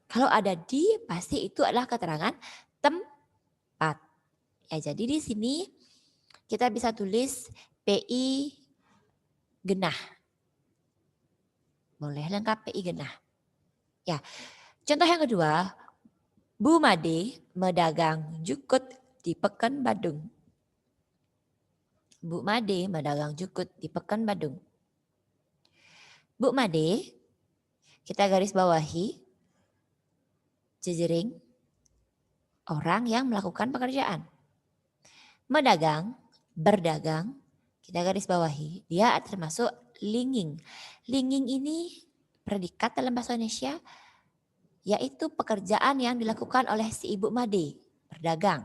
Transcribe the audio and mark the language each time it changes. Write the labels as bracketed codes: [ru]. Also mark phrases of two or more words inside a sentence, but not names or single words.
[id] Kalau ada di, pasti itu adalah keterangan tempat. Ya, jadi di sini kita bisa tulis PI genah. Boleh lengkap PI genah. Ya. Contoh yang kedua, [ban] Bu Made medagang jukut di Pekan Badung. Bu Made medagang jukut di Pekan Badung. Bu Made, [id] kita garis bawahi, jejering, orang yang melakukan pekerjaan. Medagang, berdagang, kita garis bawahi, dia termasuk lingging. Lingging ini predikat dalam bahasa Indonesia, yaitu pekerjaan yang dilakukan oleh si Ibu Made, berdagang.